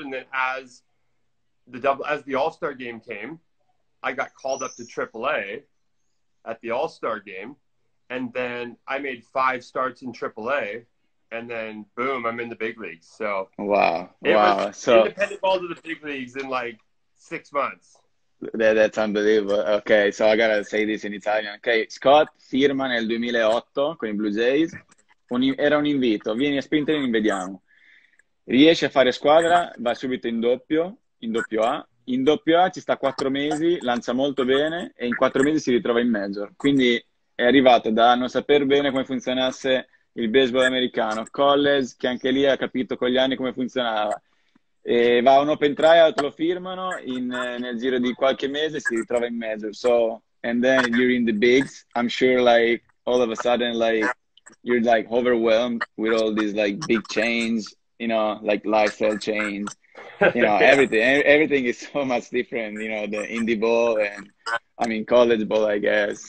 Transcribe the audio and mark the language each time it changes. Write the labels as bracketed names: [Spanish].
[English] And then as the All-Star game came, I got called up to AAA at the All-Star game. And then I made 5 starts in AAA, and then boom, I'm in the big leagues. So wow, so independent ball to the big leagues in like 6 months. That's unbelievable. Ok, so I gotta say this in Italian. [Italian] Ok, Scott firma nel 2008 con i Blue Jays. Era un invito, vieni a Sprinter, vediamo. Riesce a fare squadra, va subito in doppio A. In doppio A ci sta 4 mesi, lancia molto bene e in 4 mesi si ritrova in major. Quindi è arrivato da non saper bene come funzionasse il baseball americano, college, che anche lì ha capito con gli anni come funzionava. E va a un open tryout, lo firmano, nel giro di qualche mese si ritrova in major. [English] So, and then you're in the bigs. I'm sure like all of a sudden like you're like overwhelmed with all these like big change, like lifestyle change. Everything is so much different, the indie ball and college ball, I guess.